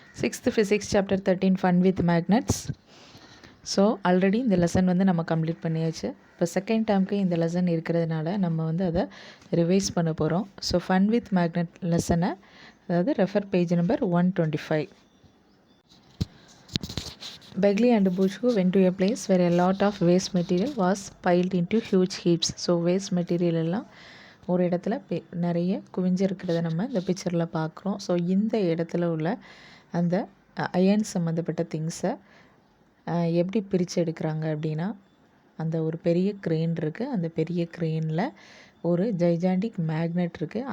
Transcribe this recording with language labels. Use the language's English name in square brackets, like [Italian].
[English] 6th physics chapter 13 fun with magnets. [Tamil] So already இந்த lesson வந்து நம்ம கம்ப்ளீட் பண்ணியாச்சு. இப்போ செகண்ட் டேர்முக்கு இந்த லெசன் இருக்கிறதுனால நம்ம வந்து அதை ரிவைஸ் பண்ண போகிறோம். ஸோ ஃபன் வித் மேக்னெட் லெசனை, அதாவது refer page number 125. [English] Begley and Bushku went to a place where a lot of waste material was piled into huge heaps. [Tamil] So waste material எல்லாம் ஒரு இடத்துல நிறைய குவிஞ்சிருக்கிறத நம்ம இந்த பிக்சரில் பார்க்குறோம். ஸோ இந்த இடத்துல உள்ள அந்த அயன் சம்மந்தப்பட்ட திங்ஸை எப்படி பிரித்து எடுக்கிறாங்க அப்படின்னா, அந்த ஒரு பெரிய க்ரெயின் இருக்குது. அந்த பெரிய க்ரெயினில் ஒரு ஜைஜாண்டிக் மேக்னெட் இருக்குது.